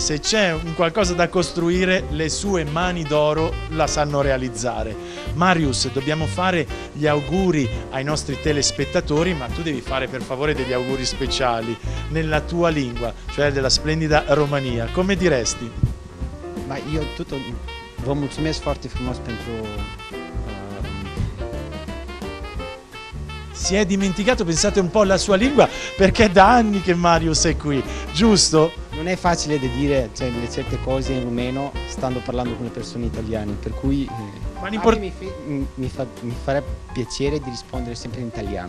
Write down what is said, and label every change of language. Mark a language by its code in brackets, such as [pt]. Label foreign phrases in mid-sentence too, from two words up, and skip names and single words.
[it] Se c'è un qualcosa da costruire, le sue mani d'oro la sanno realizzare. Marius, dobbiamo fare gli auguri ai nostri telespettatori, ma tu devi fare per favore degli auguri speciali nella tua lingua, cioè della splendida Romania. Come diresti? [ro] Eu vă mulțumesc foarte frumos pentru... [it] Si è dimenticato, pensate un po', la sua lingua, perché è da anni che Marius è qui, giusto? Non è facile da dire certe cose in rumeno stando parlando con le persone italiane, per cui mi farebbe piacere di rispondere sempre in italiano.